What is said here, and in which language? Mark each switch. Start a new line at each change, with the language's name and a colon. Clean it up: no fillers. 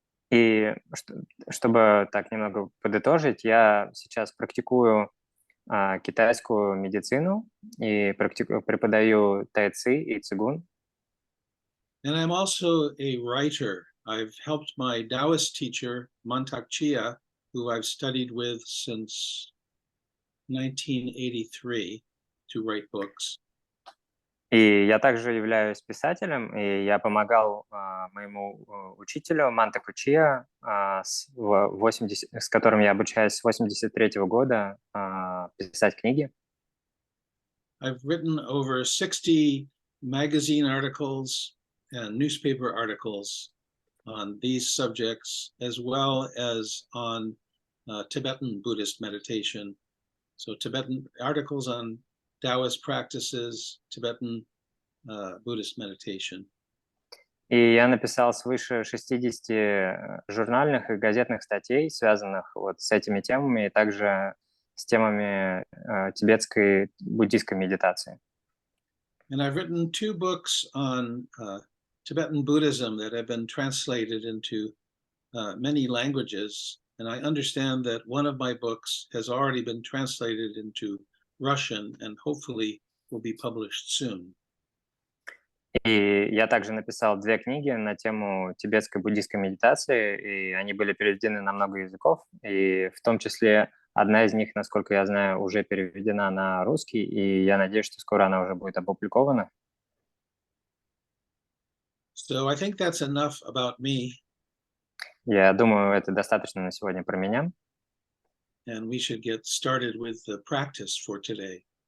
Russian: И чтобы так немного подытожить, я сейчас практикую китайскую медицину и преподаю тайци и цигун.
English: And I'm also a writer. I've helped my Taoist teacher, Mantak Chia, who I've studied with since 1983, to write books.
Russian: И я также являюсь писателем, и я помогал моему учителю Мантаку Чиа, с которым я обучаюсь с 1983 года, писать книги.
English: I've written over 60 magazine articles and newspaper articles on these subjects, as well as on Tibetan Buddhist meditation. So Tibetan articles on Taoist practices, Tibetan Buddhist meditation.
Russian: И я написал свыше 60 журнальных и газетных статей, связанных вот с этими темами, и также с темами тибетской буддийской медитации.
English: And I've written 2 books on Tibetan Buddhism that have been translated into many languages. And I understand that one of my books has already been translated into Russian and hopefully will be published soon.
Russian: И я также написал 2 книги на тему тибетской буддийской медитации, и они были переведены на много языков, и в том числе одна из них, насколько я знаю, уже переведена на русский, и я надеюсь, что скоро она уже будет опубликована.
English: So I think that's enough about me.
Russian: Я думаю, это достаточно на сегодня про меня.
English: And we should get started with the practice for today.